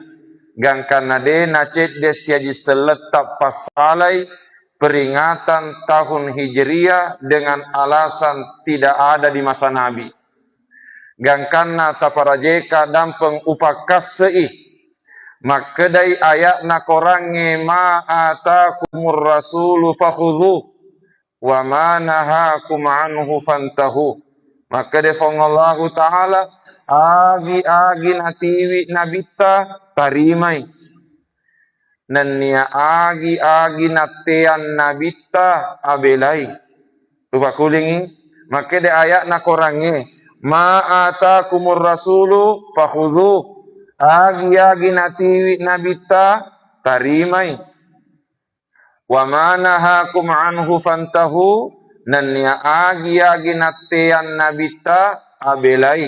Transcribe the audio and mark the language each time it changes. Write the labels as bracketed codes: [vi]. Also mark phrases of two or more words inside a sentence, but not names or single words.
[bug] Gangkana de nacet de siaji seletap pasalai [id] peringatan tahun Hijriah dengan alasan tidak ada di masa Nabi. [bug] Gangkanna taparajeka dampeng upakasei makkedai ayat na korange [ar] ma atakumur rasulu fakhudhu wa ma nahakum anhu fantahu. [bug] Maka defongallahu ta'ala agi natiwi nabita tarimai nania agi natean nabita abelai tuba kulingi. Maka de ayat na korange [ar] ma atakumur rasulu fakhudhu [bug] agi natiwi nabita tarimai [ar] wa ma nahakum anhu fantahu [bug] nania agi natean nabita abelai.